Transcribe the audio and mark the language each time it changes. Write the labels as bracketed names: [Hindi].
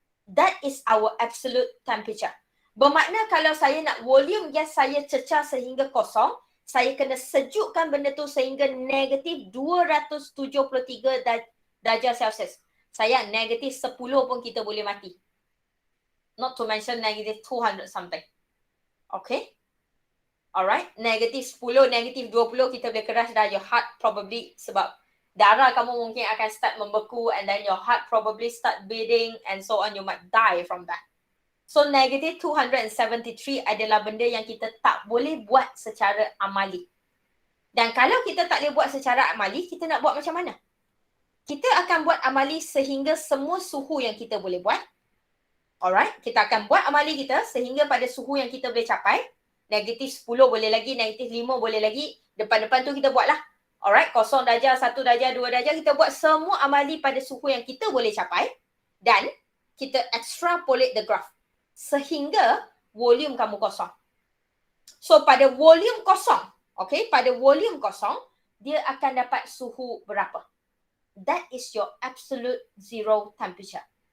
[English] That is our absolute temperature. [Malay] Bermakna kalau saya nak volume gas saya cecah sehingga kosong, saya kena sejukkan benda tu sehingga negatif 273 darjah Celsius. Sayang, negatif 10 pun kita boleh mati. [English] Not to mention negatif 200 something. Okay? Alright? [Malay] Negatif 10, negatif 20 kita boleh crash dah. [English] Your heart probably, [Malay] sebab darah kamu mungkin akan start membeku [English] and then your heart probably start beating and so on. You might die from that. [Malay] So negative 273 adalah benda yang kita tak boleh buat secara amali. Dan kalau kita tak boleh buat secara amali, kita nak buat macam mana? Kita akan buat amali sehingga semua suhu yang kita boleh buat. Alright, kita akan buat amali kita sehingga pada suhu yang kita boleh capai. Negatif 10 boleh lagi, negatif 5 boleh lagi. Depan-depan tu kita buatlah. Alright, 0 darjah, 1 darjah, 2 darjah. Kita buat semua amali pada suhu yang kita boleh capai. Dan kita [English] extrapolate the graph. [Malay] Sehingga volume kamu kosong. So pada volume kosong, okay, pada volume kosong, dia akan dapat suhu berapa? [English] That is your absolute zero temperature.